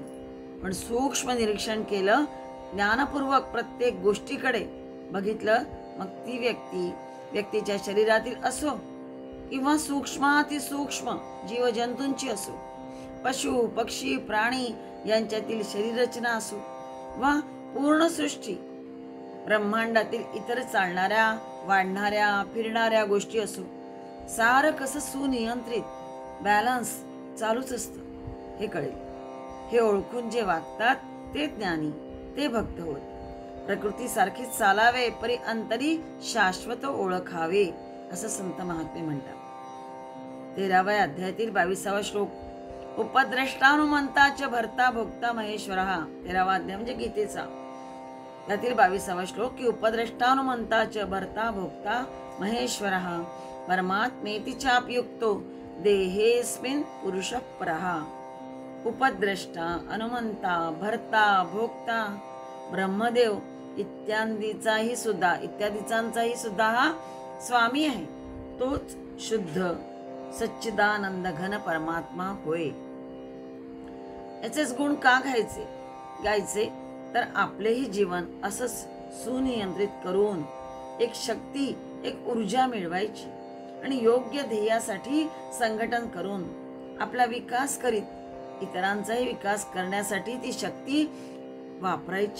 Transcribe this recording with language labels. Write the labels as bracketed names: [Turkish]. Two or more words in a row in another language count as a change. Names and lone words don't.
[Marathi] पण सूक्ष्म निरीक्षण केलं, ज्ञानपूर्वक प्रत्येक गोष्टीकडे बघितलं, मग ती व्यक्तीच्या शरीरातील असो किंवा सूक्ष्मातिसूक्ष्म जीवजंतूंची असो, पशु पक्षी प्राणी यांच्यातील शरीररचना असो वा पूर्ण सृष्टी ब्रह्मांडातील इतर चालणाऱ्या, वाढणाऱ्या, फिरणाऱ्या गोष्टी असो, सारं कसं सुनियंत्रित बॅलन्स चालूच असतं हे कळेल. हे ओळखून जे वागतात ते ज्ञानी, ते भक्त होत. प्रकृती सारखीच चालावे परी अंतरी शाश्वत ओळखावे असं संत महात्मे म्हणतात. 13व्या अध्यायातील 22वा श्लोक. [Sanskrit] उपद्रष्टानुमंताच भर्ता भोक्ता महेश्वर. [Marathi] 13वा अध्याय म्हणजे गीतेचा. त्यातील 22वा श्लोक की [Sanskrit] उपद्रष्टानुमंताच भर्ता भोक्ता महेश्वर परमात्मेति चाप्युक्तो देहेस्मिन् पुरुषः परः. उपद्रष्टा, अनुमंता, भर्ता, भोक्ता, [Marathi] ब्रह्मदेव इत्यादींचाही सुद्धा हा स्वामी आहे. तोच शुद्ध सच्चिदानंद घन परमात्मा होय. याचेच गुण का गायचे तर आपलेही जीवन असंच सुनियंत्रित करून एक शक्ती, एक ऊर्जा मिळवायची आणि योग्य ध्येयासाठी संघटन करून आपला विकास करीत इतरांचाही विकास करण्यासाठी ती शक्ती वापरायची.